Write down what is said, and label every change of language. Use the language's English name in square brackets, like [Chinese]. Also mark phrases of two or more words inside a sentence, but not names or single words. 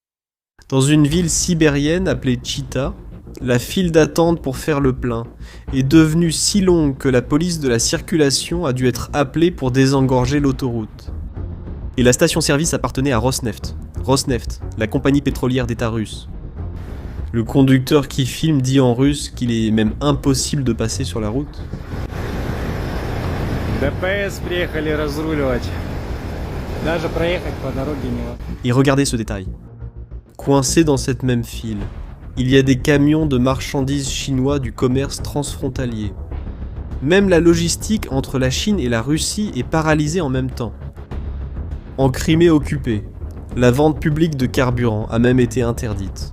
[French] Dans une ville sibérienne appelée Chita, la file d'attente pour faire le plein est devenue si longue que la police de la circulation a dû être appelée pour désengorger l'autoroute. Et la station-service appartenait à Rosneft. Rosneft, la compagnie pétrolière d'État russe. Le conducteur qui filme dit en russe qu'il est même impossible de passer sur la route. [Russian] ДПС приехали разруливать. Даже проехать по дороге невозможно. [French] Et regardez ce détail. Coincé dans cette même file, il y a des camions de marchandises chinois du commerce transfrontalier. Même la logistique entre la Chine et la Russie est paralysée en même temps. En Crimée occupée, la vente publique de carburant a même été interdite.